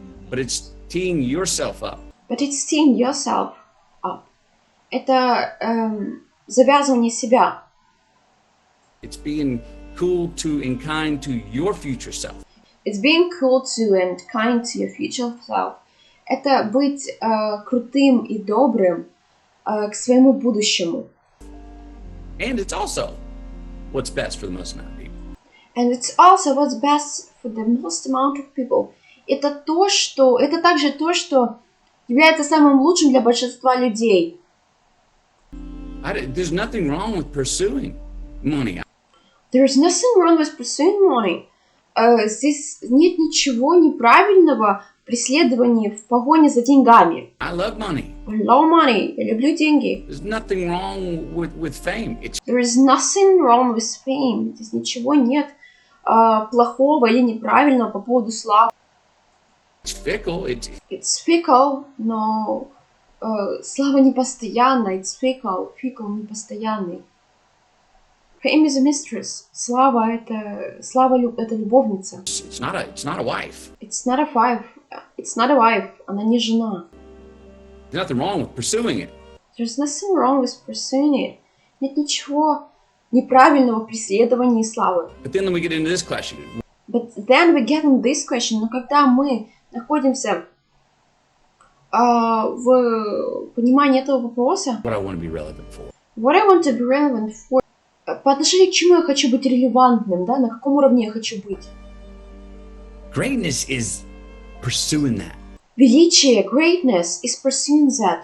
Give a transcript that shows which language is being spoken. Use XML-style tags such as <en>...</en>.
<en>But it's teeing yourself up. But it's teeing yourself up.</en> <ru>Это завязывание себя.</ru> <en>It's being cool to and kind to your future self. It's being cool to and kind to your future self.</en> <ru>Это быть крутым и добрым к своему будущему.</ru> <en>And it's also what's best for the most amount of people. And it's also what's best for the most amount of people.</en> <ru>Это также то, что является самым лучшим для большинства людей.</ru> <en>There's nothing wrong with pursuing money. There's nothing wrong with pursuing money.</en> <ru>Здесь нет ничего неправильного в преследовании, в погоне за деньгами.</ru> <en>I love money. I love money.</en> <ru>Я люблю деньги.</ru> <en>There's nothing wrong with fame. There is nothing wrong with fame.</en> <ru>Здесь ничего нет плохого или неправильного по поводу славы.</ru> <en>It's fickle. It's fickle,</en> <ru>но слава непостоянна.</ru> <en>It's fickle.</en> <ru>Fickle непостоянный.</ru> <en>Fame is a mistress.</en> <ru>Слава это любовница.</ru> <en>It's not a wife. It's not a wife. It's not a wife.</en> <ru>Она не жена.</ru> <en>There's nothing wrong with pursuing it. There's nothing wrong with pursuing it.</en> <ru>Нет ничего неправильного в преследовании славы.</ru> <en>But then we get into this question. But then we get into this question.</en> <ru>Но когда мы находимся в понимании этого вопроса,</ru> <en>What I want to be relevant for. what I want to be relevant for,</en> <ru>по отношению к чему я хочу быть релевантным, да, на каком уровне я хочу быть.</ru> <en>Greatness is pursuing that. Величие, greatness is pursuing that.</en>